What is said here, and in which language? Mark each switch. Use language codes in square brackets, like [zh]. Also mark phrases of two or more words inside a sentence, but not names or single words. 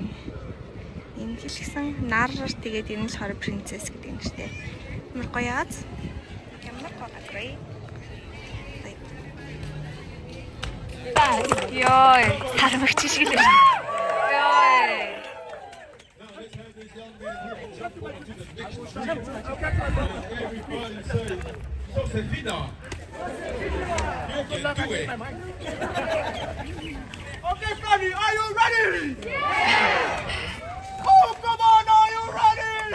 [mn] Ийм хэлсэн нар тэгээд энэ л болохоор принцесс гэдэг юм штэ. Ямар гоё яаз. Ямар гоё газар ээ. Йой, сармагч шиг л байна. Йой. [en] Okay, Fanny, are you ready? Oh, come on, are you ready?